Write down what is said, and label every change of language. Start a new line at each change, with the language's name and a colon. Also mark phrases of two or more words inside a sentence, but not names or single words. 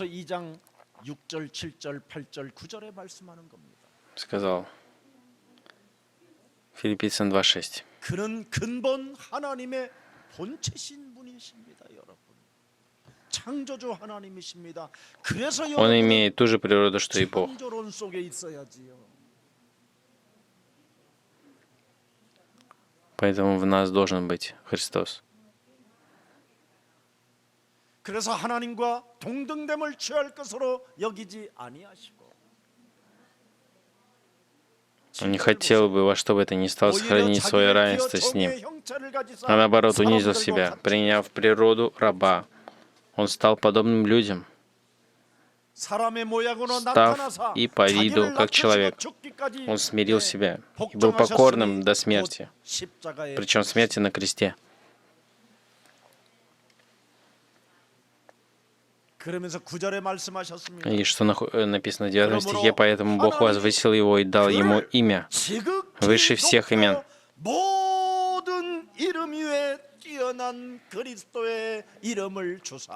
Korean: 빌립보서 2장 6절, 7절, 8절, 9절에 말씀하는 겁니다.
Russian: сказал, Филиппийцам 2:6,
Korean: 그는 근본 하나님의 본체신 분이십니다, 여러분. 창조주 하나님이십니다. 그래서
Russian: Он
Korean: 여러분은
Russian: имеет ту же природу, что и Бог.
Korean: 창조론 속에 있어야지요.
Russian: Поэтому в нас должен быть Христос.
Korean: 그래서 하나님과 동등됨을 취할 것으로 여기지 아니하시고
Russian: Он не хотел бы во что бы то ни стало
Korean: 오히려
Russian: сохранить свое
Korean: 자기를
Russian: равенство
Korean: 기어
Russian: с Ним,
Korean: 종의 형체를 가지사
Russian: а наоборот унизил
Korean: 사람들과
Russian: себя,
Korean: 같이
Russian: приняв природу раба. Он стал подобным людям,
Korean: 사람의 모양으로
Russian: став
Korean: 나타나사
Russian: и по виду,
Korean: 자기를
Russian: как
Korean: 낮추시고
Russian: человек.
Korean: 죽기까지
Russian: Он смирил
Korean: 예,
Russian: себя и был покорным до смерти,
Korean: 곧 십자가에
Russian: причем смерти на кресте.
Korean: 그러면서 9절에 말씀하셨습니다.
Russian: И что написано в 9 стихе, поэтому Бог возвысил его и дал ему имя
Korean: 지극히
Russian: выше всех имен,
Korean: 높여 모든 이름 위에 뛰어난 그리스도의 이름을 주사